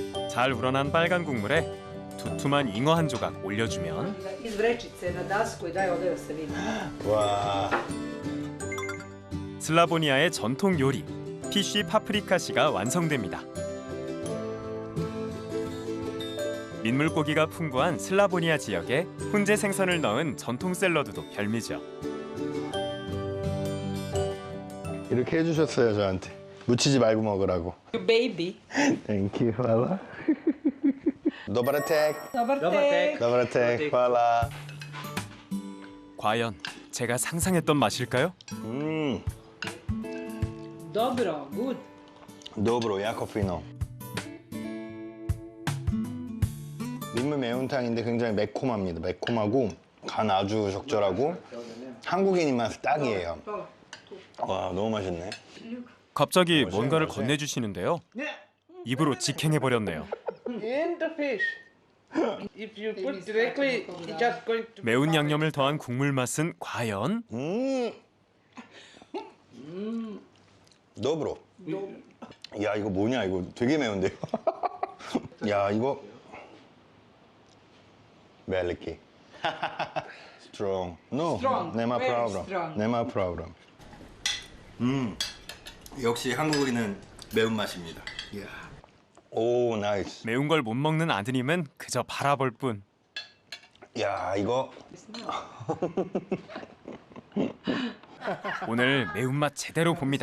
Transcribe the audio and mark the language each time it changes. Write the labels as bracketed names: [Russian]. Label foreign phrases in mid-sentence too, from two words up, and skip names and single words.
[Korean] 잘 우러난 빨간 국물에 두툼한 잉어 한 조각 올려주면 [Croatian] Iz vrećice na dasku i daj ovdje da se vidi. [Korean] 와. 슬라보니아의 전통 요리 피쉬 파프리카시가 완성됩니다. 민물고기가 풍부한 슬라보니아 지역에 훈제 생선을 넣은 전통 샐러드도 별미죠. 이렇게 해주셨어요 저한테. 묻히지 말고 먹으라고. [English] Baby. Thank you, [Croatian] hvala. Dobar tek. Dobar tek. Dobar tek, hvala. [Korean] 과연 제가 상상했던 맛일까요? [Croatian] Dobro, good. Dobro, jako fino. [Korean] 민물 매운탕인데 굉장히 매콤합니다. 매콤하고 간 아주 적절하고 한국인 입맛 딱이에요. 와, 너무 맛있네. 갑자기 뭔가를 건네주시는데요. 입으로 직행해버렸네요. [English] In the fish. If you put directly, it's just going to. [Korean] 매운 양념을 더한 국물 맛은 과연? 더브로. 야, 이거 뭐냐? 이거 되게 매운데요. 야, 이거 멜리키. [English] Strong. No. Strong. [Croatian] Nema [English] Very [Croatian] problem. [English] strong. [Croatian] Nema problem. [Korean] 역시 한국인은 매운 맛입니다. 오, 나이스. 매운 걸 못 먹는 아드님은 그저 바라볼 뿐. 야, 이거 오늘 매운맛 제대로 봅니다.